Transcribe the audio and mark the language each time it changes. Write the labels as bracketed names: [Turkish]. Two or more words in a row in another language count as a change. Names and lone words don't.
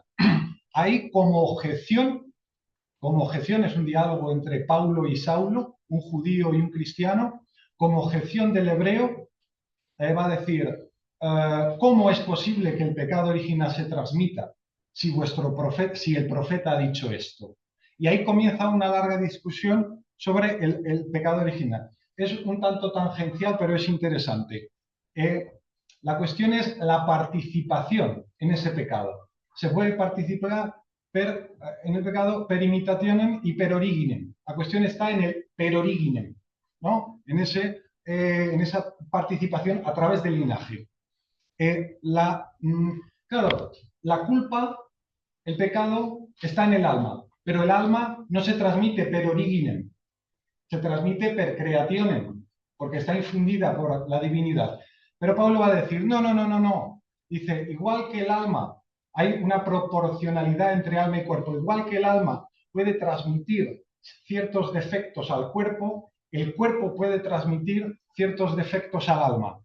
[Spanish] Ahí como objeción es un diálogo entre Paulo y Saulo, un judío y un cristiano, como objeción del hebreo va a decir, ¿cómo es posible que el pecado original se transmita si el profeta ha dicho esto? Y ahí comienza una larga discusión sobre el pecado original. Es un tanto tangencial, pero es interesante. La cuestión es la participación en ese pecado. Se puede participar en el pecado [Latin] per imitationem [Spanish] y [Latin] per originem. [Spanish] La cuestión está en el [Latin] per originem, [Spanish] ¿no? En esa participación a través del linaje. Claro, la culpa, el pecado, está en el alma, pero el alma no se transmite [Latin] per originem, [Spanish] se transmite [Latin] per creationem, [Spanish] porque está infundida por la divinidad. Pero Pablo va a decir, no, no, no, no, no. Dice, igual que el alma, hay una proporcionalidad entre alma y cuerpo, igual que el alma puede transmitir ciertos defectos al cuerpo, el cuerpo puede transmitir ciertos defectos al alma.